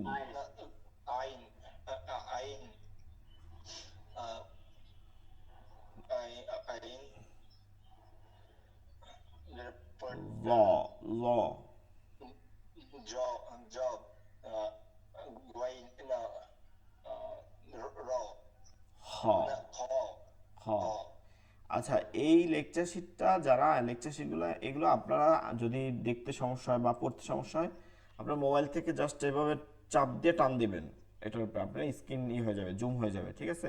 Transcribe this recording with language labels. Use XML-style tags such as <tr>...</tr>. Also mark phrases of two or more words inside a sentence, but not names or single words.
<bn>عين عين عين ল। ল। job غين را হ। خ হ। আচ্ছা, এই</bn> <en>lecture sheetটা,</en> <bn>যারা</bn> <en>lecture sheetগুলো,</en> <bn>এগুলো আপনারা যদি দেখতে সমস্যা হয় বা পড়তে সমস্যা হয়, আপনার মোবাইল থেকে জাস্ট এভাবে চাপ দিয়ে টান দিবেন এটার উপরে, আপনার স্ক্রিন হয়ে যাবে, জুম হয়ে যাবে, ঠিক আছে।</bn>